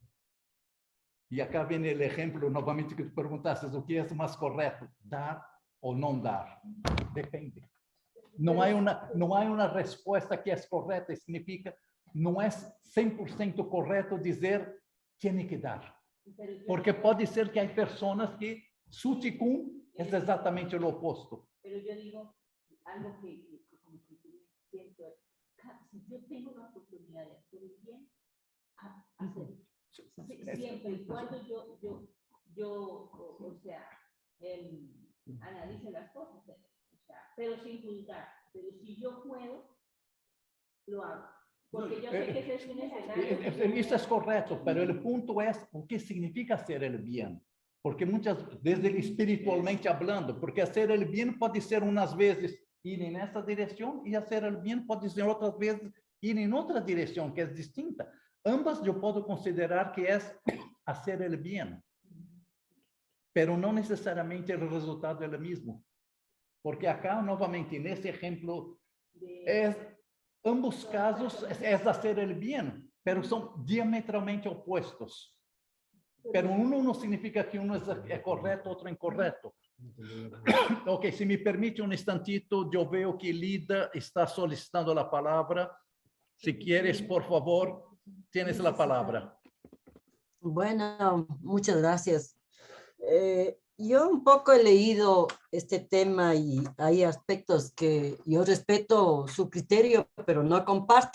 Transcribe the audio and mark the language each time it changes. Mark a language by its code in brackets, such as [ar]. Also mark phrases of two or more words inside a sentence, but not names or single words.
[pt] E acá vem o exemplo novamente que tu perguntaste, o que é mais correto, dar ou não dar? Depende. Não há uma resposta que é correta, significa não é 100% correto dizer tem que dar. Porque pode ser que há pessoas que su ticún é exatamente o oposto. [es] Pero yo digo algo que como que siento, si yo tengo la oportunidad de hacer el bien, hacer siempre y cuando yo o sea, analice las cosas, o sea, pero sin juzgar. Pero si yo puedo, lo hago. Porque yo sé que eso es necesario. [pt] Isso é correto, pero o ponto é o que significa [es] hacer el bien. [pt] Porque muitas vezes, [es] espiritualmente hablando, [pt] porque [es] hacer el bien [pt] pode ser umas vezes ir nessa direção e [es] hacer el bien [pt] pode ser outras vezes ir em outra direção, que é distinta. Ambas eu posso considerar que é [es] hacer el bien, [pt] pero não necessariamente o resultado é o mesmo. Porque acá, novamente, nesse exemplo, ambos casos é [es] hacer el bien, [pt] pero são diametralmente opostos. Pero uno não significa que uno é correto, outro é incorreto. Ok, se me permite um instantito, eu vejo que Lida está solicitando a palavra. [es] Se quieres, por favor, tienes la palabra. Bueno, muchas gracias. Yo un poco he leído este tema y hay aspectos que yo respeto su criterio, pero no comparto.